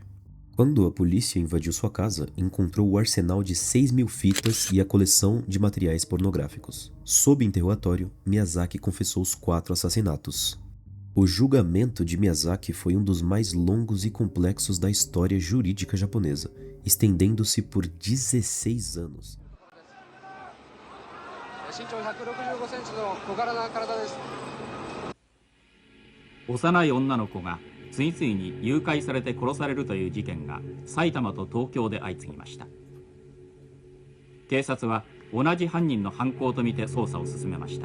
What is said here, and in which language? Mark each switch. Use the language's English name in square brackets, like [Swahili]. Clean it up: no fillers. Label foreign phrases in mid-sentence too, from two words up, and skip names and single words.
[Portuguese] Quando a polícia invadiu sua casa, encontrou o arsenal de 6.000 fitas e a coleção de materiais pornográficos. Sob interrogatório, Miyazaki confessou os 4 assassinatos. O julgamento de Miyazaki foi um dos mais longos e complexos da história jurídica japonesa, estendendo-se por 16 anos. [Japanese] 身長165センチの小柄な体です。幼い女の子が次々に誘拐されて殺されるという事件が埼玉と東京で相次ぎました。警察は同じ犯人の犯行とみて捜査を進めました。